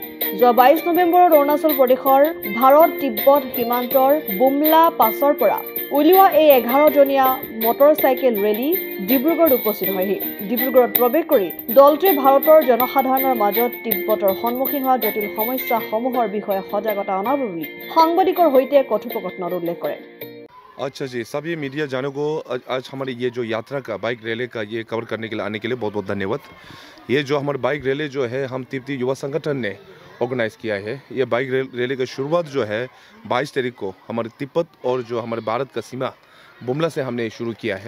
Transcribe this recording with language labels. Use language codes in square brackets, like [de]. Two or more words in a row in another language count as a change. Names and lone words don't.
[as] যোৱা 22 নৱেম্বৰত অৰুণাচল প্ৰদেশৰ ভাৰত-তিব্বত সীমান্তৰ বুমলা পাছৰ পৰা উলিওৱা এই 11জনীয়া [en] motorcycle rally [as] ডিব্ৰুগড়ত উপস্থিত হয়হি। ডিব্ৰুগড়ত প্ৰৱেশ কৰি দলটোৱে ভাৰতৰ জনসাধাৰণৰ মাজত তিব্বতৰ সন্মুখীন হোৱা জটিল সমস্যাসমূহৰ বিষয়ে সজাগতা অনাৰ বাবে সাংবাদিকৰ সৈতে কথোপকথনত উল্লেখ কৰে। [hi] अच्छा जी, सभी मीडिया जानों को आज हमारी ये जो यात्रा का [en] bike rally [hi] का ये कवर करने के लिए आने के लिए बहुत बहुत धन्यवाद। ये जो हमारी [en] bike rally [hi] जो है हम तिब्बती युवा संगठन ने ऑर्गेनाइज़ किया है। ये [en] bike rally [hi] का शुरुआत जो है 22 तारीख को हमारे तिब्बत और जो हमारे भारत का सीमा बुमला से हमने शुरू किया है।